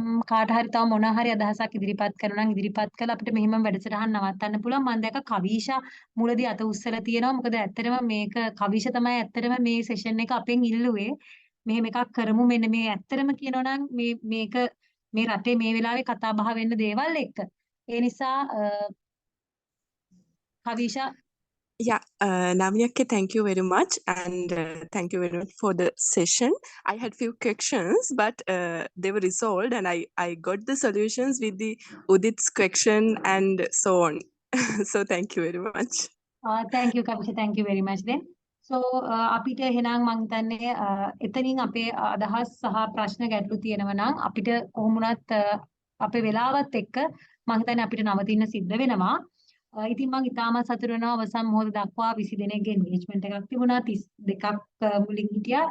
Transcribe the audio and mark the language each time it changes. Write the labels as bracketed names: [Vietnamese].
[Sinhala] කාට හරි තව මොනවා හරි අදහසක් ඉදිරිපත් කරනවා නම් ඉදිරිපත් කළා අපිට මෙහෙම වැඩසටහන් නවත්තන්න පුළුවන්. මම දැක්ක කවිෂා මුලදී අත උස්සලා තියෙනවා. මොකද ඇත්තටම මේක කවිෂා තමයි ඇත්තටම මේ සෙෂන් එක අපෙන් ඉල්ලුවේ. මෙහෙම එකක් කරමු මෙන්න මේ ඇත්තටම කියනවා නම් මේක මේ රටේ මේ වෙලාවේ කතා බහ වෙන්න දේවල් එක්ක. ඒ නිසා Kavisha [English] Yeah, Navyakke, thank you very much, and thank you very much for the session. I had few questions, but they were resolved, and I got the solutions with the Udit's question and so on. So thank you very much. thank you Kavisha, thank you very much then. [Sinhala] So අපිට එහෙනම් මම හිතන්නේ එතනින් අපේ අදහස් සහ ප්‍රශ්න ගැටලු තියෙනවා නම් අපිට කොහොම වුණත් අපේ වෙලාවත් එක්ක මම හිතන්නේ අපිට නවතින්න සිද්ධ වෙනවා. ඉතින් මම ඉතාමත් සතුටු වෙනවා අවසන් මොහොත දක්වා 20 දෙනෙක්ගේ engagement එකක් තිබුණා 32ක් මුලින් හිටියා.